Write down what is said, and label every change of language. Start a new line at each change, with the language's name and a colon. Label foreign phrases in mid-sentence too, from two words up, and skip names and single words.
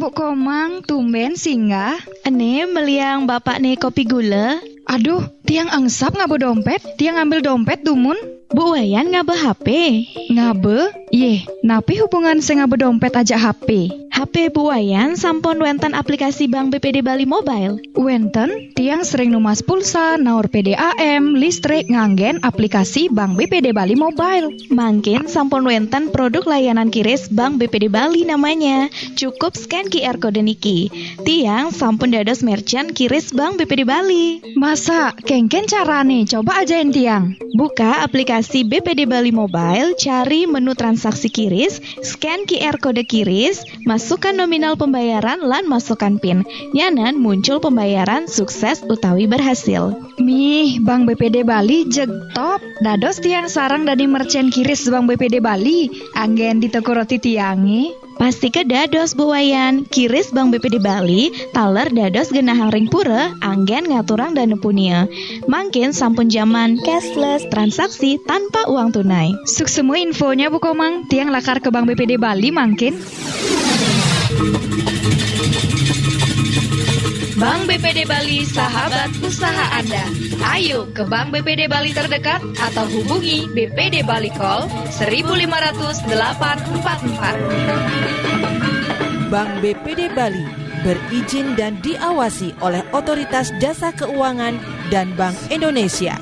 Balinese: Komang, tumben singgah. Ane meliang bapak nih kopi gula. Aduh, tiang angsap ngabe dompet. Tiang ambil dompet dumun. Bu Wayan ngabe HP. Ngabe? Yeh, napi hubungan sing ngabe dompet aja HP. HP Bu Wayan sampun wenten aplikasi Bank BPD Bali Mobile. Wenten, tiang sering numas pulsa, naur PDAM, listrik nganggen aplikasi Bank BPD Bali Mobile. Mangkin sampun wenten produk layanan kiris Bank BPD Bali namanya.
Indonesian: Cukup scan QR kode niki.
Balinese: Tiang sampun dados merchant kiris Bank BPD Bali. Masa, kengken carane, coba ajain tiang.
Indonesian: Buka aplikasi BPD Bali Mobile, cari menu transaksi kiris, scan QR kode kiris, masukkan nominal pembayaran lan masukkan PIN.
Balinese: Nyanan muncul pembayaran sukses utawi berhasil. Mih, Bank BPD Bali jeg top. Dados tiang sarang dadi merchant kiris Bank BPD Bali. Anggen di toko roti tiangi. Pasti ke dados Bu Wayan, kiris Bank BPD Bali, taler dados genahang ring pura, anggen ngaturang dana punia. Mangkin sampun zaman cashless,
Indonesian: transaksi tanpa uang tunai. Semua infonya
Balinese: Bu Komang, tiang lakar ke Bank BPD Bali mangkin.
Indonesian: Bank BPD Bali, sahabat usaha Anda. Ayo ke Bank BPD Bali terdekat atau hubungi BPD Bali Call 1500 844. Bank BPD Bali berizin dan diawasi oleh Otoritas Jasa Keuangan dan Bank Indonesia.